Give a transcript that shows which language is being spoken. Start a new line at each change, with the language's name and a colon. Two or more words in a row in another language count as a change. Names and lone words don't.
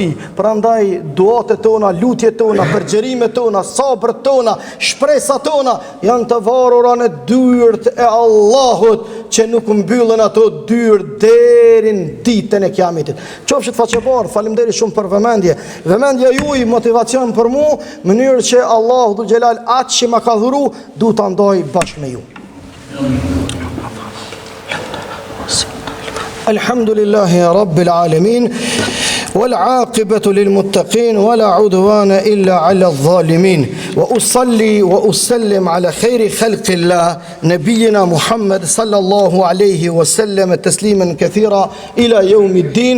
Albanian: Prandaj duat e tona, lutjet tona, përgjerimet tona, sabret tona, shpresat tona janë të varura në dyert e Allahut, që nuk mbyllen ato dyert deri në ditën e Kiametit. Qofshit faqebar, faleminderit shumë për vëmendje. Vëmendja juaj motivacion për mua, në mënyrë që Allahu dhul xhelal atë që më ka dhuru, du ta ndaj bashkë me ju.
Arabic: الحمد لله رب العالمين, والعاقبة للمتقين ولا عدوان إلا على الظالمين وأصلي وأسلم على خير خلق الله نبينا محمد صلى الله عليه وسلم تسليما كثيرا إلى يوم الدين.